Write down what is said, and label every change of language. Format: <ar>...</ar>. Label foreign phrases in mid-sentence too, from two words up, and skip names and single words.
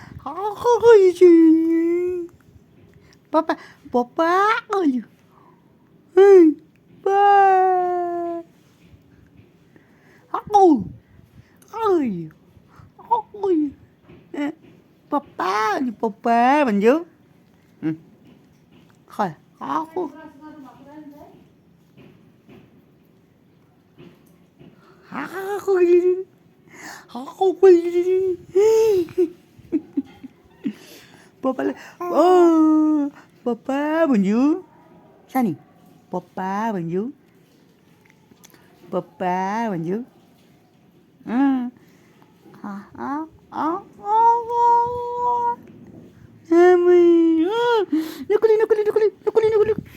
<pt>Papa, papa, olha. Ba. Ôi, ôi, ôi. Papa, olha, papa,</pt> <ne>भन्छु. खै, आको. आको. पप्पाले पप्पा भन्छु सानी पप्पा भन्छु पप्पा भन्छु नकुली नकुली नकुली नकुली नकुली</ne>